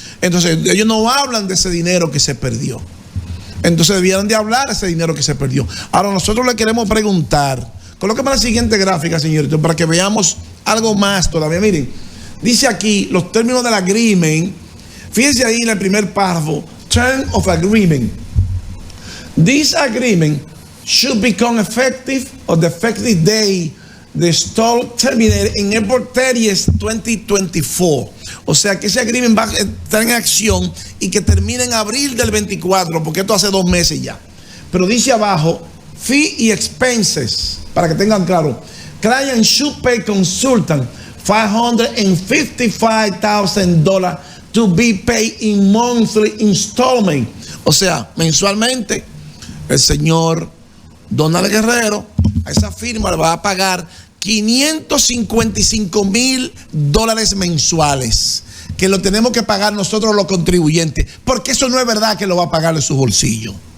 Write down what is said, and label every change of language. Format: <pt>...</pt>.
<es>Entonces ellos no hablan de ese dinero que se perdió. Entonces debieran de hablar de ese dinero que se perdió. Ahora nosotros le queremos preguntar, colóqueme la siguiente gráfica, señorito, para que veamos algo más todavía. Miren, dice aquí los términos del agreement. Fíjense ahí en el primer párrafo,</es> <en>term of agreement. This agreement should become effective on the effective day the stall terminated in April 30th, 2024.</en> <es>O sea que ese agreement va a estar en acción y que termine en abril del 24, porque esto hace 2 meses ya. Pero dice abajo, fee y expenses, para que tengan claro.</es> <en>Client should pay consultant $555,000 to be paid in monthly installment.</en> <es>O sea, mensualmente, el señor Donald Guerrero a esa firma le va a pagar $555,000 mensuales, que lo tenemos que pagar nosotros los contribuyentes, porque eso no es verdad que lo va a pagar de su bolsillo.</es>